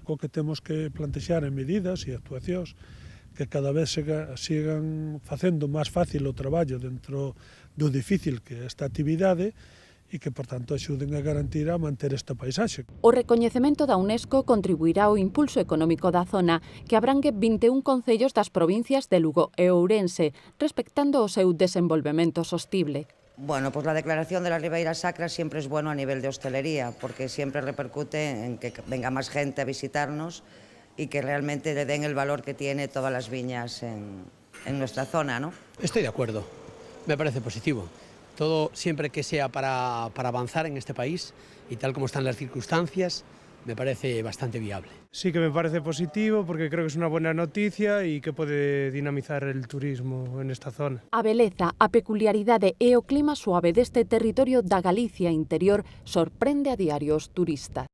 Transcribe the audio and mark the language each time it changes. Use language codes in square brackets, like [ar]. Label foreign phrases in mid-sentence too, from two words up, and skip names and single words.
[gl] O que temos que plantexar en medidas e actuacións que cada vez sigan facendo máis fácil o traballo dentro do difícil que é esta actividade e que, por tanto, axuden a garantir a manter esta paisaxe. O recoñecemento da UNESCO contribuirá ao impulso económico da zona, que abrangue 21 concellos das provincias de Lugo e Ourense, respectando o seu desenvolvemento sostible. [es] Bueno, pues la declaración de la Ribeira Sacra siempre es bueno a nivel de hostelería, porque siempre repercute en que venga más gente a visitarnos y que realmente le den el valor que tiene todas las viñas en nuestra zona, ¿no? Estoy de acuerdo, me parece positivo. Todo siempre que sea para avanzar en este país y tal como están las circunstancias, me parece bastante viable. Sí que me parece positivo porque creo que es una buena noticia y que pode dinamizar el turismo en esta zona. [gl] A beleza, a peculiaridade e o clima suave deste territorio da Galicia interior sorprende a diario os turistas.